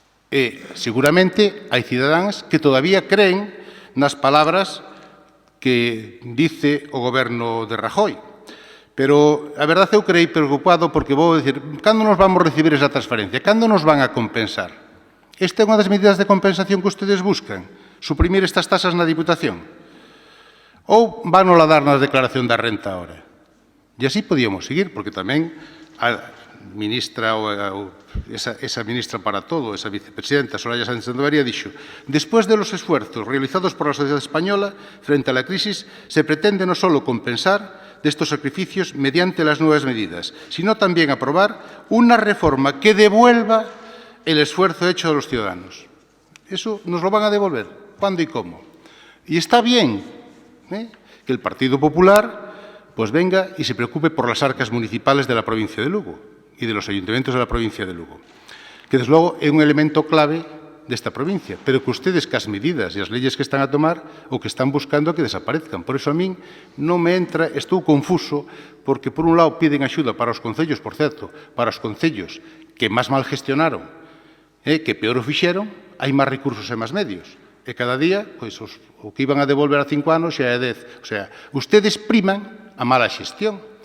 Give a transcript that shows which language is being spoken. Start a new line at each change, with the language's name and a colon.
Galician: E, seguramente, hai cidadáns que todavía creen nas palabras que dice o goberno de Rajoy. Pero, a verdade, eu creí preocupado porque vou dicir, cando nos vamos recibir esa transferencia? Cando nos van a compensar? Esta é unha das medidas de compensación que ustedes buscan, suprimir estas tasas na Diputación. Ou van a dar na declaración da renta ahora? E así podíamos seguir, porque tamén a ministra, esa ministra para todo, esa vicepresidenta, Soraya Sánchez Sandovaría, dixo:
Spanish: después de los esfuerzos realizados por la sociedad española frente a la crisis, se pretende no solo compensar de estos sacrificios mediante las nuevas medidas, sino también aprobar una reforma que devuelva el esfuerzo hecho a los ciudadanos. Eso nos lo van a devolver. ¿Cuándo y cómo? Y está bien que el Partido Popular pues venga y se preocupe por las arcas municipales de la provincia de Lugo y de los ayuntamientos de la provincia de Lugo, que
Galician: desde logo é un elemento clave desta provincia,
Spanish: pero que ustedes cas medidas e as leyes que están a tomar o que están buscando que desaparezcan.
Galician: Por iso a min non me entra, estou confuso, porque por un lado piden axuda para os concellos, por certo, para os concellos que máis mal gestionaron, que peor o fixeron, hai máis recursos e máis medios. E cada día, pois, o que iban a devolver a 5 anos xa é 10. O sea, ustedes priman a mala xestión.